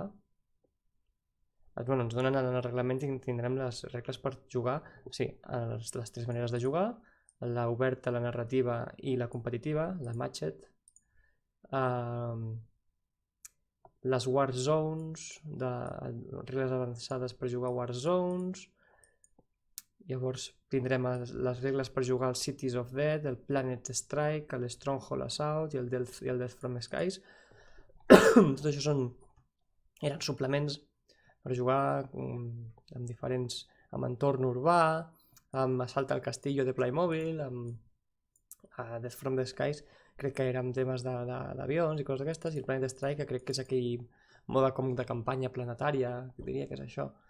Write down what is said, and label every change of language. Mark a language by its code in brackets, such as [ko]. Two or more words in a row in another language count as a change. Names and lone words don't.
[ca] Bueno, ens donen en el reglament i tindrem les regles per jugar, sí, les tres maneres de jugar, la oberta, la narrativa i la competitiva, la matched. Les War Zones, regles avançades per jugar War Zones. Llavors tindrem les regles per jugar els Cities of Death, el Planet Strike, el Stronghold Assault i el Death from Skies. Tot això eren suplements per jugar amb diferents, amb entorn urbà, amb Assalt al Castillo de Playmobil, amb Death from the Skies, crec que eren temes d'avions i coses d'aquestes, i el Planet Strike, que crec que és aquell mode com de campanya planetària, diria que és això.